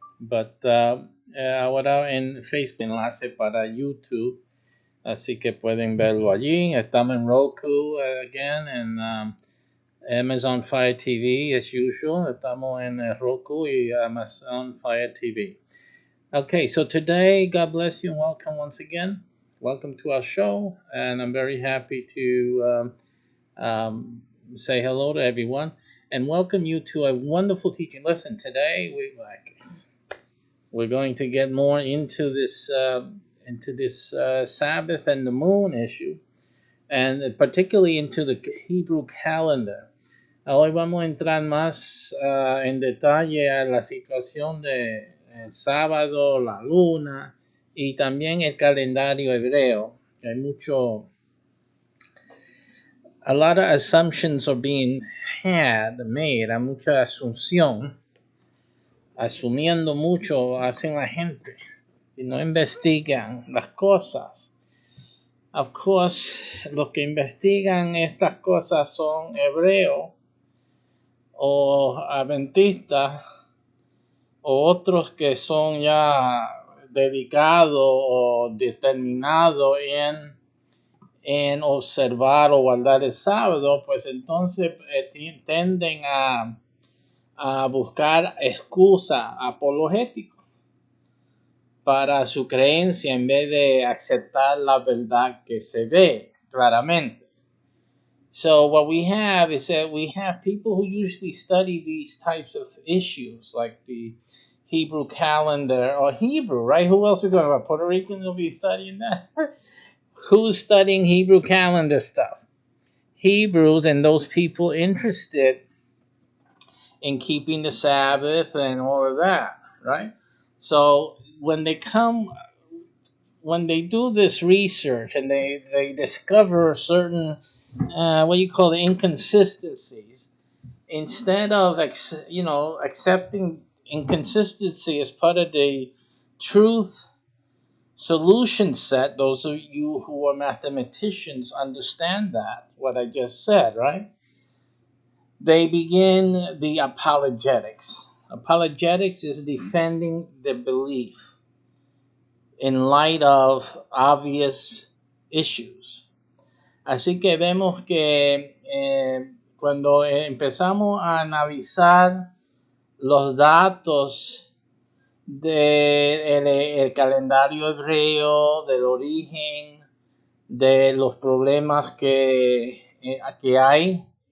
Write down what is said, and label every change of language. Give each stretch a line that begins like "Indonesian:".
Spanish: But ahora en Facebook enlace para YouTube, así que pueden verlo allí. Estamos en Roku again, and Amazon Fire TV as usual. Estamos en Roku y Amazon Fire TV.
English: Okay, so today, God bless you and welcome once again. Welcome to our show, and I'm very happy to say hello to everyone and welcome you to a wonderful teaching. Listen, today we're going to get more into this Sabbath and the moon issue, and particularly into the Hebrew calendar.
Spanish: Hoy vamos a entrar más en detalle a la situación de el sábado, la luna y también el calendario hebreo. Hay
English: a lot of assumptions are being made,
Spanish: hay mucha asunción, asumiendo mucho hacen la gente y no investigan las cosas.
English: Of course,
Spanish: los que investigan estas cosas son hebreos o adventistas o otros que son ya dedicados o determinados en observar o guardar el sábado, pues entonces tienden a buscar excusa apologética para su creencia en vez de aceptar la verdad que se ve claramente.
English: So what we have is that we have people who usually study these types of issues, like the Hebrew calendar or Hebrew, right? Who else is going to? Puerto Ricans will be studying that. Who's studying Hebrew calendar stuff? Hebrews and those people interested in keeping the Sabbath and all of that, right? So when they do this research and they discover certain what you call the inconsistencies, instead of accepting inconsistency as part of the truth solution set, those of you who are mathematicians understand that what I just said, right? They begin the apologetics. Apologetics is defending the belief in light of obvious issues.
Spanish: Así que vemos que cuando empezamos a analizar los datos del el calendario hebreo, del origen, de los problemas que hay